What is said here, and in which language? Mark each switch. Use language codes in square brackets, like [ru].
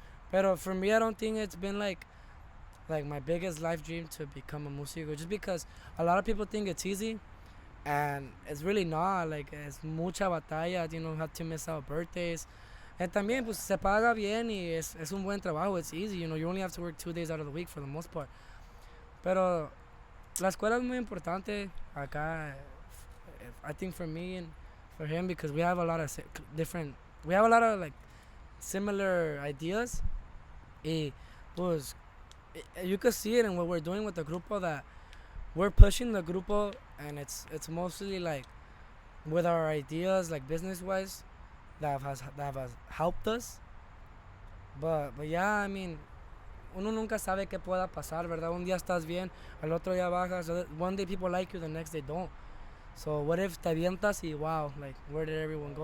[es] Pero [en] for me, I don't think it's been like my biggest life dream to become a músico, just because a lot of people think it's easy, and it's really not. Like, it's [es] mucha batalla, [en] you know, have to miss out birthdays. And [es] también, pues, se paga bien y es un buen trabajo. [en] It's easy, you know, you only have to work 2 days out of the week for the most part. [es] Pero la escuela es muy importante acá, [en] I think for me and for him, because we have a lot of like similar ideas. [es] Y pues [en] you could see it in what we're doing with the grupo, that we're pushing the grupo, and it's mostly like with our ideas, like business wise, that has helped us. But yeah, I mean, [es] uno nunca sabe qué pueda pasar, ¿verdad? Un día estás bien, al otro día bajas. [en] So one day people like you, the next day don't. So what if [es] te avientas y [en] wow, like, where did everyone go?